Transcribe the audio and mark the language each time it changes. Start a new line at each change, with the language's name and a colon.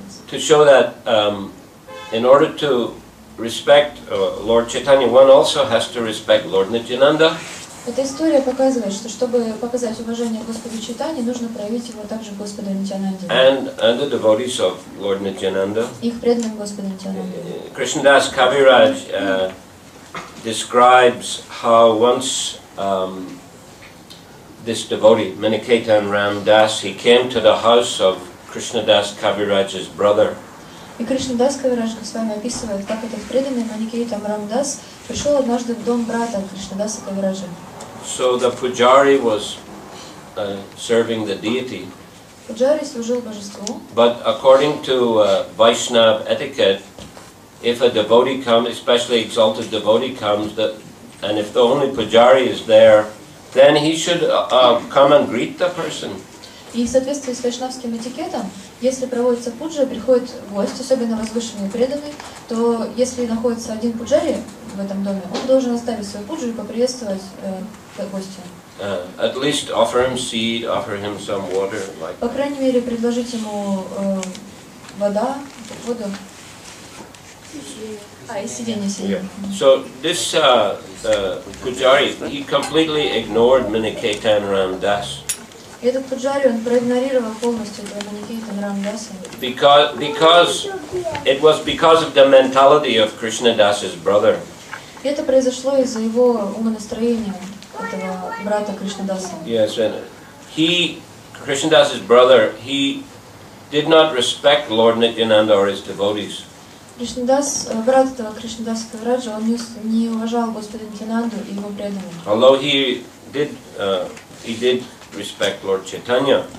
English: To show that in order to respect Lord Chaitanya, one also has to respect Lord Nityananda.
Russian: Эта история показывает, что чтобы показать уважение Господу Чайтанье, нужно проявить его также Господу Нитянанде.
English: And the devotees of Lord Nityananda.
Russian: Их преданным Господу Нитянанде.
English: Krishnadas Kaviraj describes how once this devotee, Miniketan Ram Das, he came to the house of Krishnadas Kaviraj's brother.
Russian: И Кришнадас Кавирадж с вами описывает, как этот преданный Миникейтан Рам Дас пришел однажды в дом брата Кришнадаса Кавираджа.
English: So the pujari was serving the deity.
Russian: Пуджари служил божеству.
English: But according to Vaishnava etiquette, if a devotee comes, especially exalted devotee comes, and if the only pujari is there, then he should come and greet the person.
Russian: И в соответствии с вайшнавским этикетом, если проводится пуджа, приходит гость, особенно возвышенный и преданный, то если находится один пуджари в этом доме, он должен оставить свою пуджу и поприветствовать гостя.
English: At least offer him seed, offer him some water, like.
Russian: По крайней мере, предложить ему воду. И сиденье.
English: Yeah. So this pujari, he completely ignored Miniketan Ram Das.
Russian: Этот пуджари, он проигнорировал полностью этого Миникейтана Рам Даса.
English: Because it was because of the mentality of Krishnadas's brother.
Russian: И это произошло из-за его умонастроения, этого брата Кришнадаса.
English: Yes, and Krishnadas's brother, he did not respect Lord Nityananda or his devotees.
Russian: Кришнадас, брат этого Кришнадаса Кавираджа, он не уважал Господа Нитянанду и его преданных.
English: Although he did respect Lord Chaitanya.